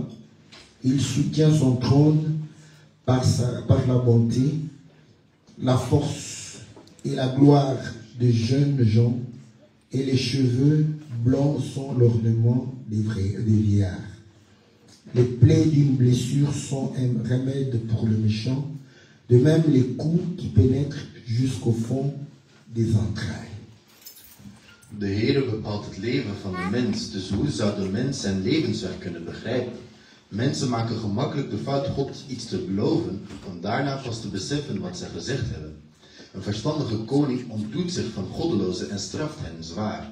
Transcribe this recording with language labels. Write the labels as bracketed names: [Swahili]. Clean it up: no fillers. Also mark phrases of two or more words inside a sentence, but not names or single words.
[French] Il soutient son trône par la bonté, la force et la gloire de jeunes gens, et les cheveux blancs sont l'ornement des vieillards. Les plaies d'une blessure sont un remède pour le méchant, de même les coups qui pénètrent jusqu'au fond des entrailles. [Dutch] De Heere bepaalt het leven van de mens, dus hoe zou de mens zijn levenswerk kunnen begrijpen? Mensen maken gemakkelijk de fout God iets te beloven, om daarna pas te beseffen wat ze gezegd hebben. Een verstandige koning ontdoet zich van goddelozen en straft hen zwaar.